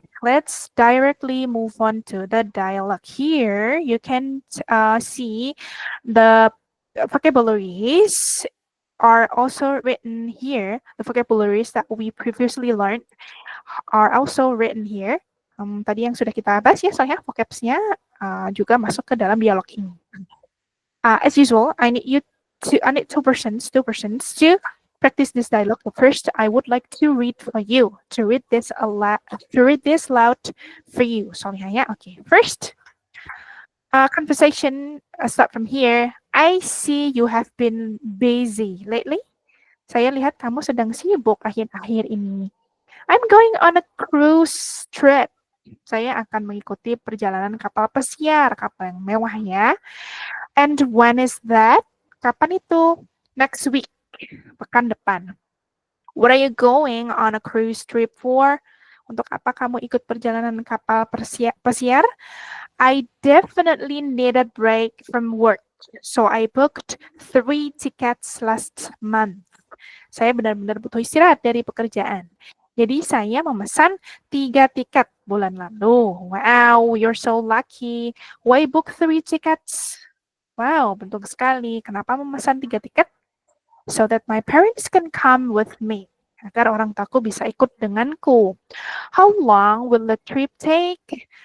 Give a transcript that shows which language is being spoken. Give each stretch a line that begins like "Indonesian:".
English: Let's directly move on to the dialogue. Here, you can see the vocabularies are also written here. The vocabularies that we previously learned are also written here.
Indonesian: Tadi yang sudah kita bahas ya, soalnya vocabsnya juga masuk ke dalam dialog ini.
English: As usual, I need two persons to practice this dialogue. First, I would like to read for you, to read this loud for you.
Indonesian: Soalnya ya,
English: okay. First, conversation start from here. I see you have been busy lately.
Indonesian: Saya lihat kamu sedang sibuk akhir-akhir ini.
English: I'm going on a cruise trip.
Indonesian: Saya akan mengikuti perjalanan kapal pesiar, kapal yang mewah ya.
English: And when is that?
Indonesian: Kapan itu?
English: Next week,
Indonesian: pekan depan.
English: What are you going on a cruise trip for?
Indonesian: Untuk apa kamu ikut perjalanan kapal pesiar?
English: I definitely need a break from work. So I booked 3 tickets last month.
Indonesian: Saya benar-benar butuh istirahat dari pekerjaan. Jadi saya memesan 3 tiket bulan lalu.
English: Wow, you're so lucky. Why book 3 tickets?
Indonesian: Wow, beruntung sekali. Kenapa memesan 3 tiket?
English: So that my parents can come with me.
Indonesian: Agar orang tuaku bisa ikut denganku.
English: How long will the trip take?